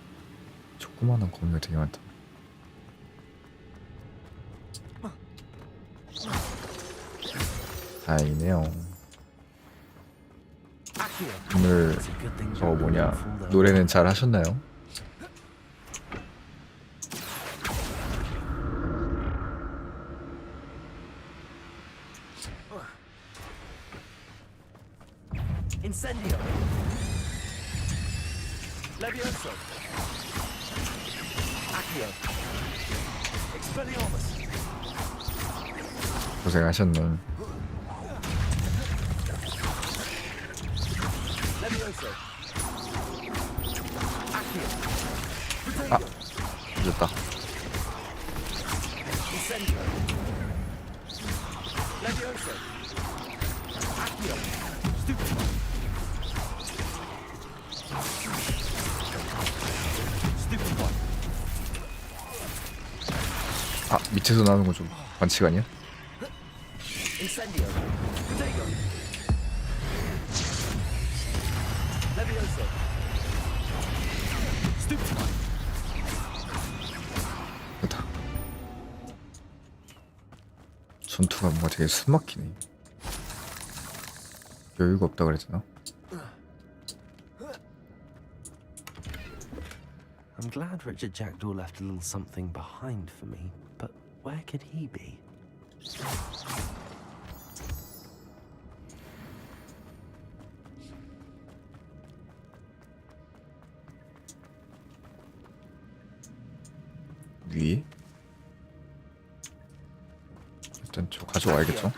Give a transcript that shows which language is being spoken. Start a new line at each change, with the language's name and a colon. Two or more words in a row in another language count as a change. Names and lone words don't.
Korean: 조그마한 거미가 되게 많다. 다행이네요. 오늘 저거 뭐냐 노래는 잘 하셨나요? Incendio. Levioso. Accio. Expelliarmus. 고생하셨네. Levioso. Accio. 아, 늦었다. Incendio. Levioso. Accio. Stupefy. Stupefy. 아, 밑에서 나오는 거 좀 반칙 아니야? Incendio. Protego. Levioso. Stupefy. 됐다. 전투가 뭔가 되게 숨막히네. 여유가 없다 그랬잖아.
English: I'm glad Richard Jackdaw left a little something behind for me, but where could he be?
Korean: 위에? 일단 저 가져와야겠죠?